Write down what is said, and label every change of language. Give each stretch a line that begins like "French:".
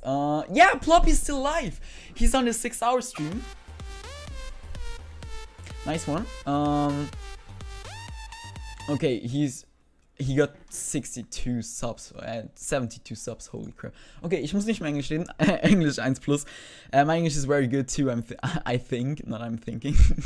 English: Yeah, Ploppy's still alive. He's on the 6-hour stream. Nice one. Okay, he got 62 subs, 72 subs, holy crap.
German: Okay, ich muss nicht mehr Englisch reden, English 1+.
English: My English is very good too, I think, not I'm thinking.